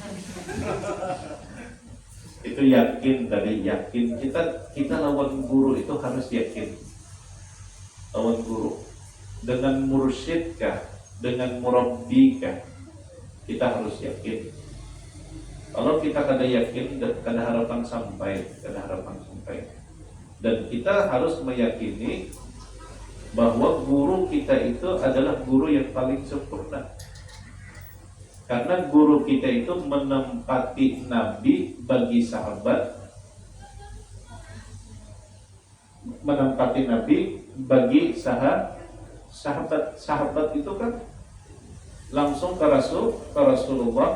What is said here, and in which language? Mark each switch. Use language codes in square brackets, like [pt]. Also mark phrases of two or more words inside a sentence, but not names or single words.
[bjn] Itu yakin tadi, yakin kita lawan guru itu harus yakin. Lawan guru dengan mursyid kah, dengan murabbi kah, kita harus yakin. Kalau kita kada yakin, kada harapan sampai. [id] Dan kita harus meyakini bahwa guru kita itu adalah guru yang paling sempurna. Karena guru kita itu menempati Nabi bagi sahabat, menempati Nabi bagi sahabat itu kan langsung ke Rasulullah.